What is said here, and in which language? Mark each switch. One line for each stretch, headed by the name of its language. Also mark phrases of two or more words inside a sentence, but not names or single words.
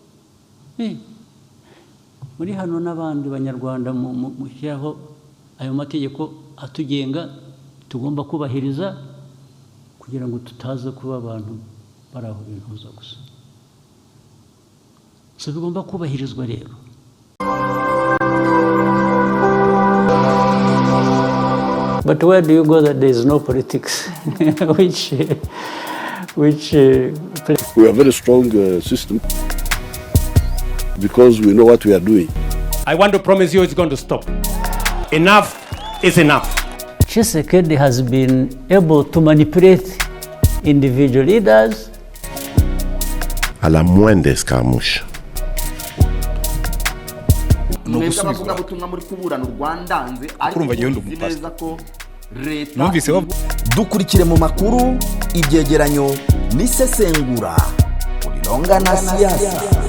Kinyarwanda: muri hano n'abandi banyarwanda mushyiraho ayo mategeko atugenga tugomba kubahiriza kugira ngo tutaza kuba abantu bari aho bihuza gusa. So bigomba kubahirizwa rero.
English: But where do you go that there is no politics? which we have a very strong system because we know what we are doing. I want to promise you it's going to stop. Enough is enough. Tshisekedi has been able to manipulate individual leaders.
French: À la moindre escarmouche.
Kinyarwanda: Dukurikire mu makuru, ibyegeranyo n'isesengura kuri Ronga na Siasa.